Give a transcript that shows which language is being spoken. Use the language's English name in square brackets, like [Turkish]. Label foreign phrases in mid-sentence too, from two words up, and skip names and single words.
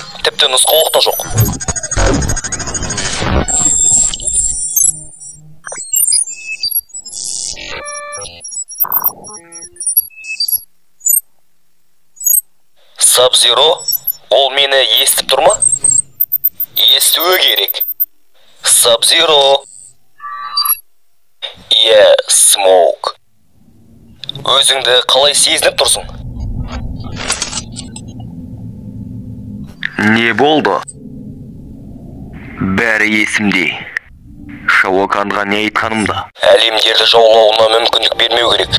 [Kazakh] Тіпті нұсқаулық та жоқ. Sub-Zero, ол мені естіп тұр ма? Естуі керек. Sub-Zero. Smoke. Өзіңді қалай сезініп тұрсың? Не болды? Бәрі есімде. Шаоканға не айтқанымды? Әлемдерді жаулауына мүмкіндік бермеу керек.